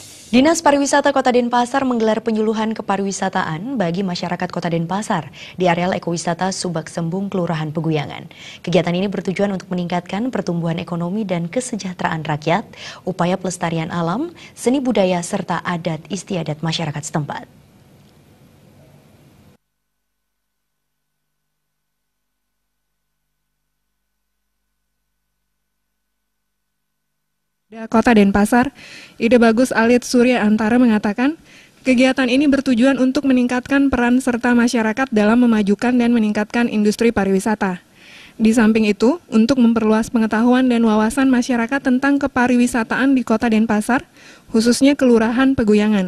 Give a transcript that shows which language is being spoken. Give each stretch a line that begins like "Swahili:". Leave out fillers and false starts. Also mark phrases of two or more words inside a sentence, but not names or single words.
Indonesian: Dinas Pariwisata Kota Denpasar menggelar penyuluhan kepariwisataan bagi masyarakat Kota Denpasar di areal ekowisata Subak Sembung, Kelurahan Peguyangan. Kegiatan ini bertujuan untuk meningkatkan pertumbuhan ekonomi dan kesejahteraan rakyat, upaya pelestarian alam, seni budaya, serta adat istiadat masyarakat setempat. Kota Denpasar, Ide Bagus Alit Surya Antara mengatakan, kegiatan ini bertujuan untuk meningkatkan peran serta masyarakat dalam memajukan dan meningkatkan industri pariwisata. Di samping itu, untuk memperluas pengetahuan dan wawasan masyarakat tentang kepariwisataan di Kota Denpasar, khususnya Kelurahan Peguyangan.